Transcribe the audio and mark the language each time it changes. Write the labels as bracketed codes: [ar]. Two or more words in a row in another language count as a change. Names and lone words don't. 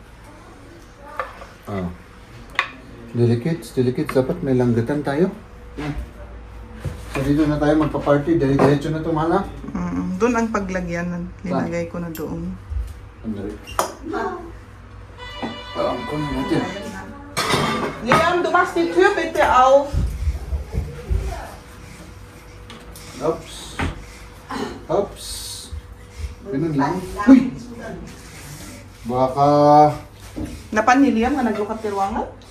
[en] Delicates. [tl] Dapat may langgatan tayo. So dito na tayo magpa-party. Diretso na ito, mahal. Doon ang paglagyan. Nilagay ko na doon. Andali. Kunin natin. [de] Liam, du machst die Tür bitte auf. Oops. [tl] Ganun lang. Uy! Baka... [ilo] Napan ni Liam nga naglukat tirwangan?